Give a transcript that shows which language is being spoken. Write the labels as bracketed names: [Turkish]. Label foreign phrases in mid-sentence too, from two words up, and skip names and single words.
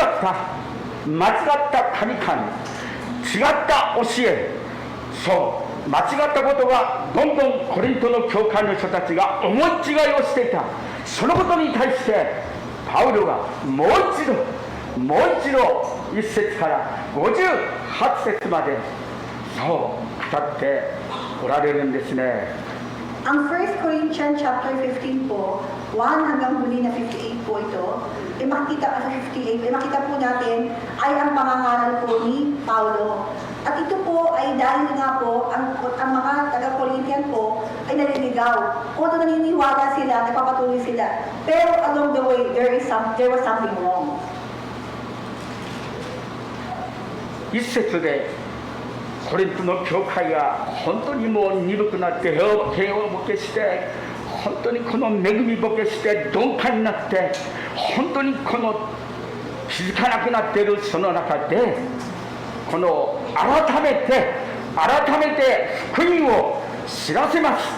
[Japanese] った神々、違った教え、そう間違ったことがどんどんコリントの教会の人たちが思い違いをしていた。そのことに対してパウロがもう一度1節から58節までそう語っておられるんですね。 [Filipino] Ang 1 Corinthians chapter 15 po, 1 hanggang huli na 58 po ito, makita po natin ay ang pangangaral po ni Paulo. At ito po ay dahil nga po, ang mga taga-Corinthian po ay naliligaw. Kung naniniwala sila, nagpapatuloy sila. [English] Pero along the way, there was something wrong. [Japanese] 一節でコリントの教会が本当にもう鈍くなって平和ボケして本当にこの恵みボケして鈍感になって本当にこの気づかなくなっているその中でこの改めて福音を知らせます。